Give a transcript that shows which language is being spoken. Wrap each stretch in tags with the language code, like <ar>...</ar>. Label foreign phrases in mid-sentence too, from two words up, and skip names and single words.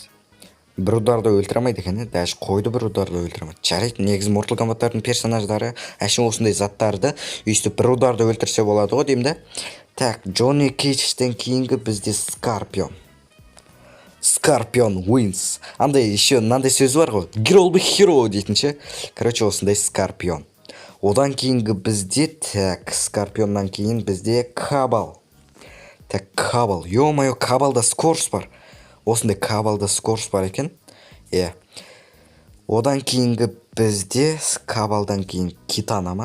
<kk>Бір ударды өлтірамайды екен, даже қойды бір ударды өлтірамайды. Жарайды, негізі Mortal Kombat'тардың персонаждары әшін осындай заттарды өйстіп бір ударды өлтірсе болады ғой деймін да. Так, Джонни Кейджтен кейінгі бізде Скорпион wins. Андай еще мынандай сөз бар ғой.</kk> <en>Girl be hero</en> <kk>дейтін ше. Короче, осындай Скорпион. Одан кейінгі бізде, так, Скорпионнан кейін бізде Кабал. Так, Кабал. Ё-моё, Кабалда Скорс бар. Осындай Кабалда Скорс бар екен. Одан кейінгі бізде Скабалдан кейін Китана ма?</kk>